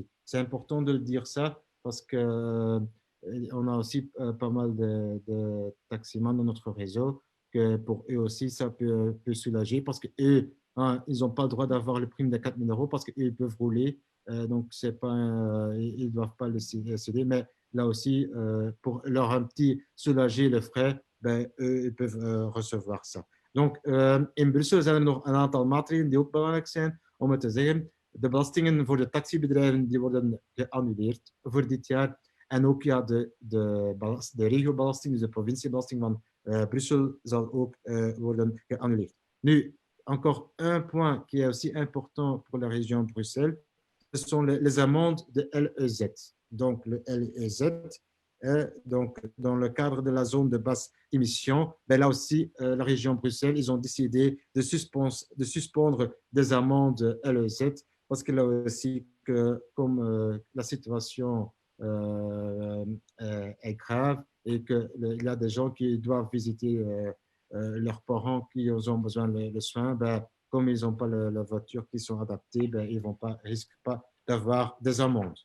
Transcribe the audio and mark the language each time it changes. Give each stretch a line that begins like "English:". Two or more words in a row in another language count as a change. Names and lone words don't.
French: C'est important de le dire ça parce que on a aussi pas mal de taximans dans notre réseau, que pour eux aussi, ça peut soulager parce qu'eux, hein, ils n'ont pas le droit d'avoir le prime de 4 000 € parce qu'eux, ils peuvent rouler. Donc, c'est pas, ils ne doivent pas le céder. Mais là aussi, pour leur un petit soulager le frais, ben, eux, ils peuvent recevoir ça. Donc,
Dutch: in Brussel zijn er nog een aantal maatregelen die ook belangrijk zijn om het te zeggen. De belastingen voor de taxibedrijven die worden geannuleerd voor dit jaar. En ook ja, de regiobelasting, dus de provinciebelasting van Brussel, zal ook worden geannuleerd. Nu,
French: encore un point qui est aussi important pour la région Bruxelles, ce sont les amendes de LEZ. Donc, le LEZ, donc, dans le cadre de la zone de basse émission, ben là aussi, la région Bruxelles, ils ont décidé de suspendre des amendes LEZ parce que là aussi, que, comme la situation est grave et qu'il y a des gens qui doivent visiter leurs parents qui ont besoin de soins, ben, comme ils n'ont pas la voiture qui sont adaptées, ben, ils ne risquent pas d'avoir des amendes.